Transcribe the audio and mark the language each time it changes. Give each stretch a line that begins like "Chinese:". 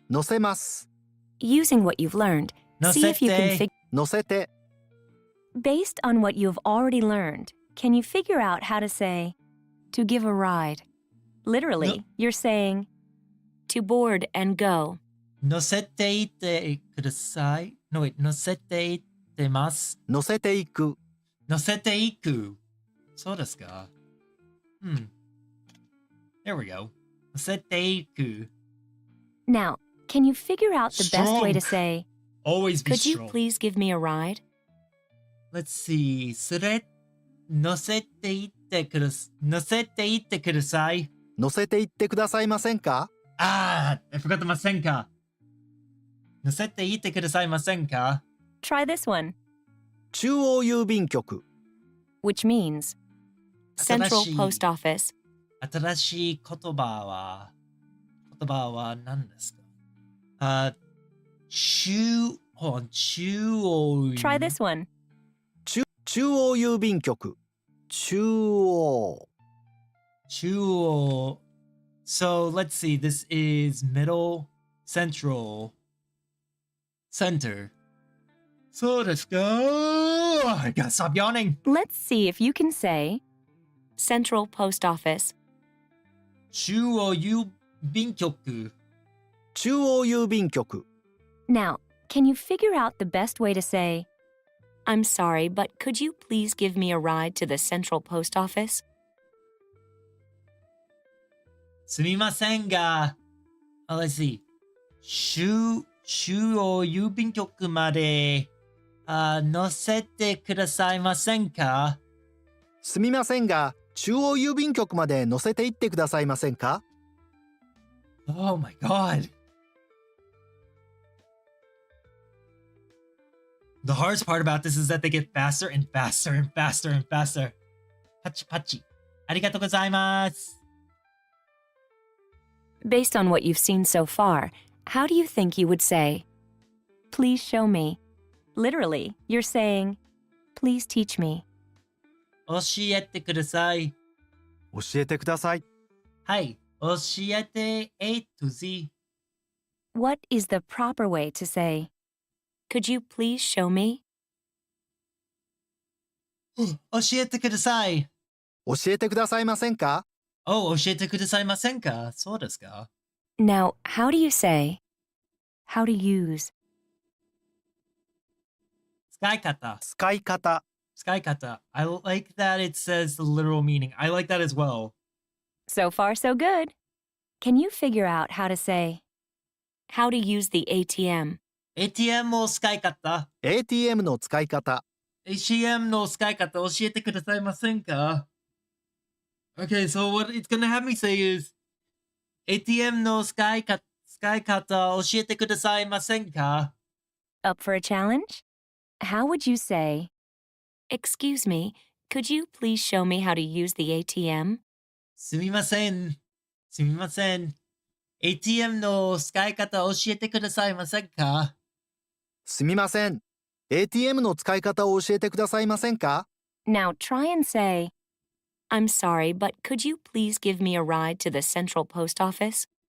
Japanese: 乗せます。
English: Using what you've learned, see if you can
Japanese: Nosete. 乗せて。
English: Based on what you've already learned, can you figure out how to say to give a ride? Literally, No. you're saying to board and go.
Japanese: 乗せていってください. No, wait. 乗せていってます. 乗せていく。乗せていく.そうですか.
English: There we go.
Japanese: 乗せていく.
English: Now, can you figure out the best way to Strong. say, Always be could you strong. please give me a ride? Let's see.
Japanese: 乗せていってください. 乗せて行ってくださいませんか?
English: Ah, I forgot the ませんか.
Japanese: 乗せていってくださいませんか?
English: Try this one,
Japanese: 中央郵便局。
English: which means Central
Japanese: 新しい
English: Post Office.
Japanese: 新しい言葉は何ですか? 中央
English: Try this one,
Japanese: 中央郵便局。中央。
English: Chuo. So let's see. This is middle, central, center. So let's go. I gotta stop yawning. Let's see if you can say Central Post Office.
Japanese: Chuo Yubin Kyoku. 中央郵便局。
English: Now, can you figure out the best way to say, I'm sorry, but could you please give me a ride to the Central Post Office?
Japanese: すみませんが、
English: let's see.
Japanese: 中央郵便局まで、乗せてくださいませんか？すみませんが、中央郵便局まで乗せて行ってくださいませんか？
English: Oh my god. The hardest part about this is that they get faster and faster and faster and faster.
Japanese: Pachi pachi. Arigatou gozaimasu.
English: Based on what you've seen so far, how do you think you would say, please show me? Literally, you're saying, please teach me.
Japanese: 教えてください。教えてください。はい。教えて A to Z.
English: What is the proper way to say, could you please show me?
Japanese: 教えてください。教えてくださいませんか？ Oh, 教えてくださいませんか？そうですか？
English: Now, how do you say, how to use?
Japanese: 使い方。使い方。使い方.
English: I like that it says the literal meaning. I like that as well. So far, so good. Can you figure out how to say, how to use the ATM?
Japanese: ATM の使い方。 ATM の使い方。 ATM の使い方教えてくださいませんか？
English: Okay, so what it's gonna have me say is
Japanese: ATM の使い方教えてくださいませんか？
English: Up for a challenge? How would you say, excuse me, could you please show me how to use the ATM?
Japanese: すみません。すみません。 ATM の使い方教えてくださいませんか？すみません。 ATM の使い方を教えてくださいませんか？
English: Now try and say, I'm sorry, but could you please give me a ride to the Central Post Office?